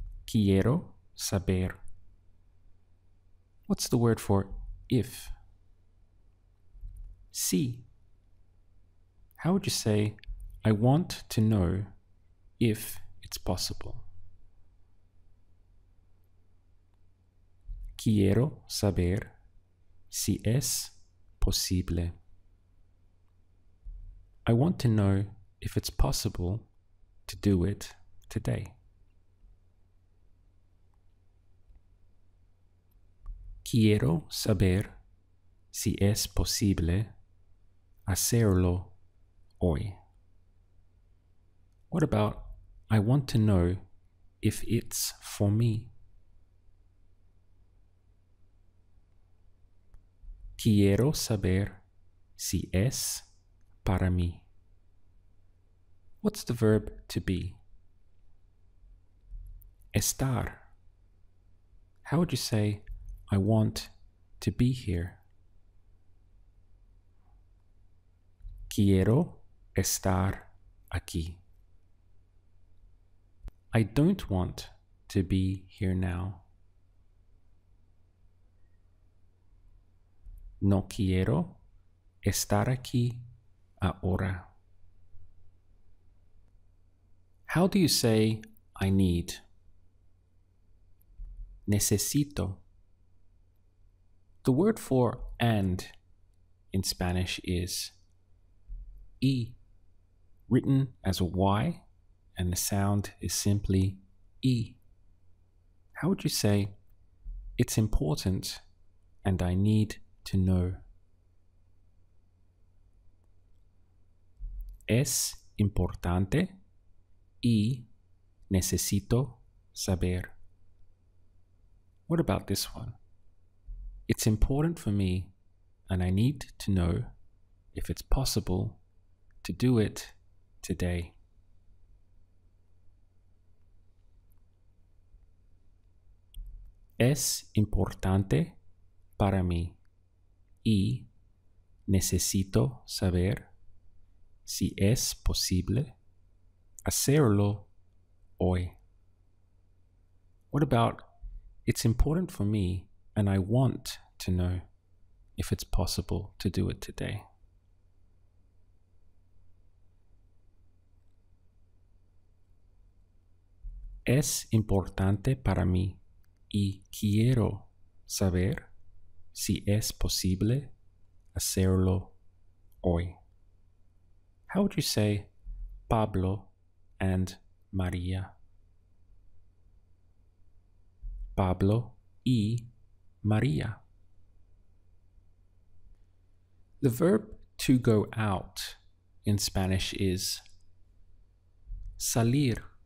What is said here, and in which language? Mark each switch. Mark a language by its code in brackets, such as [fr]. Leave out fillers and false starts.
[es] Quiero saber. [en] What's the word for if? [es] Si. [en] How would you say, I want to know if it's possible? [es] Quiero saber si es posible. [en] I want to know if it's possible to do it today. [es] Quiero saber si es posible hacerlo hoy. [en] What about I want to know if it's for me? [es] Quiero saber si es para mí. [en] What's the verb to be? [es] Estar. [en] How would you say, I want to be here? [es] Quiero estar aquí. [en] I don't want to be here now. [es] No quiero estar aquí ahora. [en] How do you say I need? [es] Necesito. [en] The word for and in Spanish is y, written as a y, and the sound is simply e. How would you say, it's important and I need to know? [es] Es importante y necesito saber. [en] What about this one? It's important for me and I need to know if it's possible to do it today. [es] Es importante para mí y necesito saber si es posible hacerlo hoy. [en] What about, it's important for me and I want to know if it's possible to do it today? [es] Es importante para mí y quiero saber si es posible hacerlo hoy. [en] How would you say Pablo and María? [es] Pablo y María. [en] The verb to go out in Spanish is salir.